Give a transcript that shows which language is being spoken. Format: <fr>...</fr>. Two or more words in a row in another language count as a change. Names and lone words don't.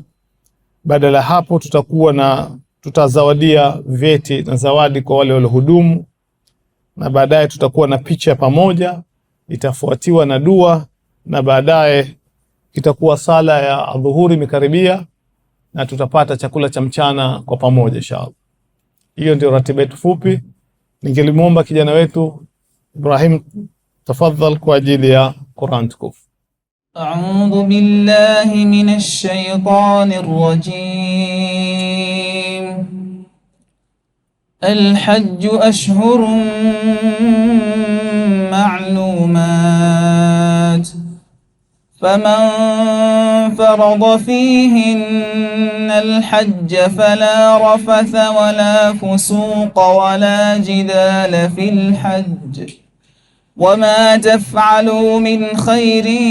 <sw>Badala hapo tutazawadia vyeti na zawadi kwa wale waliohudumu, na baadaye tutakuwa na picha pamoja, itafuatiwa na dua, na baadaye itakuwa sala ya adhuhuri mikaribia, na tutapata chakula cha mchana kwa pamoja inshallah. Hiyo ndio ratiba yetu fupi. Ningelimuomba kijana wetu Ibrahim tafadhal kwa ajili ya Qur'an tukufu.</sw> <ar>أعوذ بالله من الشيطان الرجيم. الحج أشهر معلومات. فمن فرض فيهن الحج فلا رفث ولا فسوق ولا جدال في الحج وما تفعلوا من خير</ar>